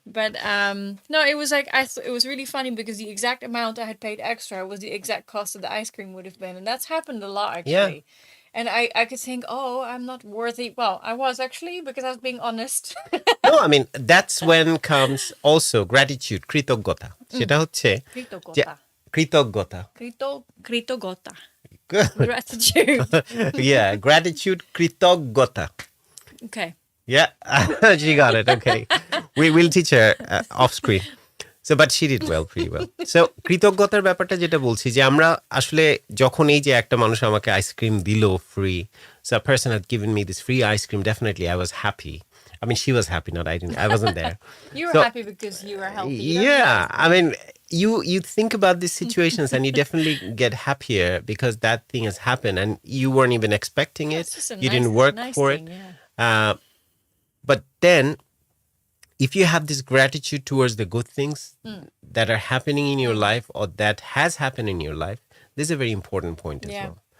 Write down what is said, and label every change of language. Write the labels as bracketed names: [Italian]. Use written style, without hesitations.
[English] But no, it was like it was really funny because the exact amount I had paid extra was the exact cost of the ice cream would have been, and that's happened a lot actually. Yeah. And I could think, oh, I'm not worthy. Well, I was actually, because I was being honest. No, I mean that's when comes also gratitude, kritogota. [Bangla] সেটা হচ্ছে kritogota. Kritogota. [English] Good. Gratitude. Yeah, gratitude, kritogota. Okay. Yeah, she got it. Okay, we will teach her off screen. So, but she did well, pretty well. [Bangla] So, কৃতজ্ঞতার ব্যাপারটা যেটা বলছি যে আমরা আসলে যখন এই যে একটা মানুষ আমাকে আইসক্রিম দিল free, [English] so a person had given me this free ice cream, definitely I was happy. I mean, she was happy, not I didn't. I wasn't there. You were happy because you were healthy. Yeah, I mean, you think about these situations and you definitely get happier because that thing has happened and you weren't even expecting it. You didn't work for it. Yeah. But then, if you have this gratitude towards the good things that are happening in your life or that has happened in your life, this is a very important point as well.